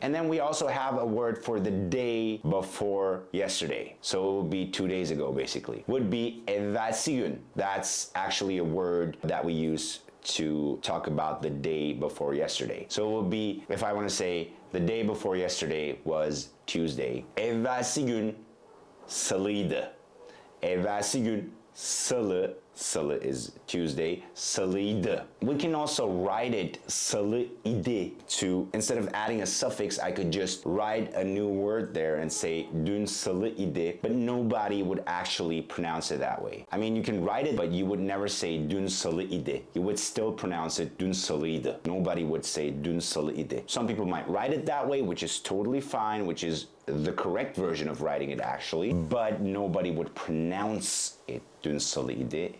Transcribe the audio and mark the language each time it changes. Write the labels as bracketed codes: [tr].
[en] And then we also have a word for the day before yesterday. So it would be 2 days ago, basically. Would be evvelsi gün. That's actually a word that we use to talk about the day before yesterday. So it would be, if I want to say the day before yesterday was Tuesday. [tr] Evvelsi gün salıydı. Evvelsi gün salı [en] Salı is Tuesday. Salıydı. We can also write it salıydı to, instead of adding a suffix, I could just write a new word there and say [tr] dün salıydı, [en] but nobody would actually pronounce it that way. I mean, you can write it, but you would never say [tr] dün salıydı. [en] You would still pronounce it [tr] dün salıydı. [en] Nobody would say dün salıydı. Some people might write it that way, which is totally fine, which is the correct version of writing it actually, but nobody would pronounce it [tr] dün salıydı.